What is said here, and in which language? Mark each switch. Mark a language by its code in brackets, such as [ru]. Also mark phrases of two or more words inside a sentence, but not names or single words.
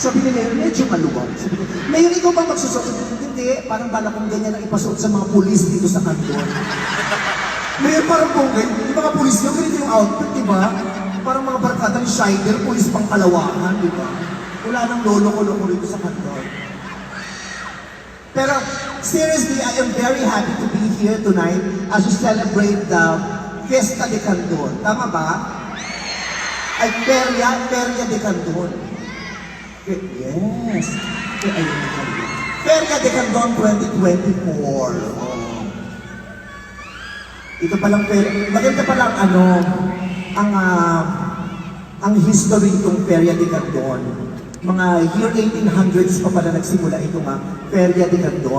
[tl] Sabi ni Mayor, medyo maluwag. Sabi ko, Mayor, ikaw ba magsusot? Hindi, parang bala kong ganyan ang ipasuot sa mga pulis dito sa kanton. Mayor, parang bongay. Yung mga pulis nyo, ganito yung outfit, di ba? Parang mga barkadang shider, pulis pang kalawakan, di ba? Wala nang lolo-lolo rito sa kanton. Pero, [en] seriously, I am very happy to be here tonight as we celebrate the Fiesta de Candon. [tl] Tama ba? Ay, Feria de Candon. Yes. Ayun na kami. Feria de Candon 2024. Oh. Ito palang maganda palang ang history itong Feria de Candon. Mga year 1800s pa pala nagsimula itong Feria de Candon.